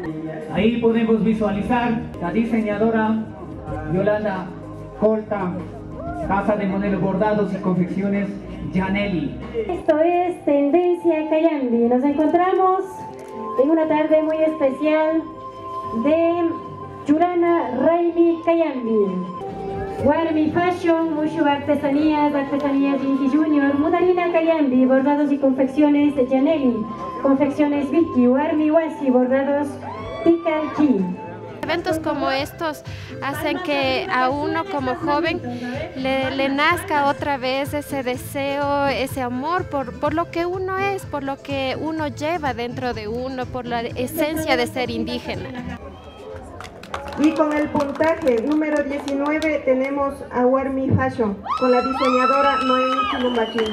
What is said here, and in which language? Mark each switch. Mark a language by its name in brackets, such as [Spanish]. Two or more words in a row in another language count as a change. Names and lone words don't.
[Spanish] Ahí podemos visualizar la diseñadora Yolanda Colta, Casa de Modelos Bordados y Confecciones Janelli. Esto es Tendencia Cayambi. Nos encontramos en una tarde muy especial de Churana Raimi Cayambi. Warmi Fashion, Mushu Artesanías Inti Junior, Mudarina Cayambi, Bordados y Confecciones Janelli, Confecciones Vicky, Warmi Wasi, Bordados Tikalki. Eventos como estos hacen que a uno como joven le nazca otra vez ese deseo, ese amor por lo que uno es, por lo que uno lleva dentro de uno, por la esencia de ser indígena. Y con el puntaje número 19 tenemos a Warmi Fashion con la diseñadora Noemi Chilumbaquín.